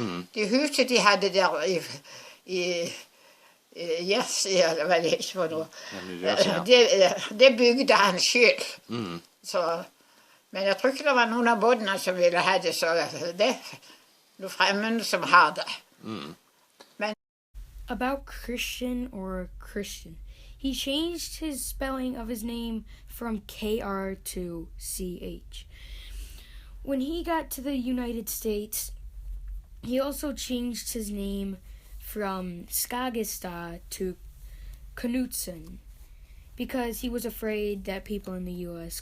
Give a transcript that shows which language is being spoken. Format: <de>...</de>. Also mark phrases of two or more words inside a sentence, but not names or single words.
<no>De huset de hadde der i Jersey, eller hva det ikke for noe. Det bygde han selv. Men jeg tror ikke det var noen av båtene som ville ha det, så det er noen fremmede som har det.</no> <en>About Christian or Christian. He changed his spelling of his name from KR to CH. When he got to the United States, he also changed his name from Skagestad to Knutsen because he was afraid that people in the U.S.</en>